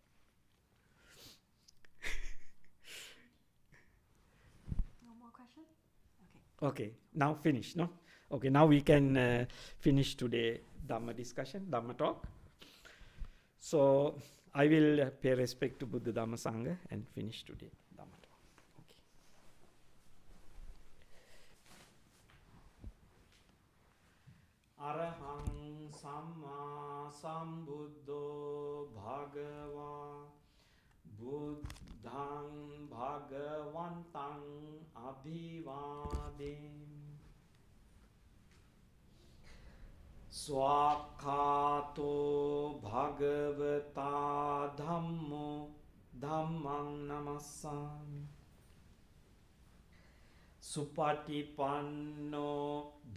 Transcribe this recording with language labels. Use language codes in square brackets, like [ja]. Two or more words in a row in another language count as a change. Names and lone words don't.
[en] No more questions? Okay, now finish, no? Okay, now we can finish today Dhamma discussion, Dhamma talk. So I will pay respect to Buddha Dhamma Sangha and finish today Dhamma talk. Okay. [pi] Arahang Samma Sambuddho Bhagava Buddhang Bhagavantang Abhivadem Swakato Bhagavata Dhammo Dhammang Namassami Supatipanno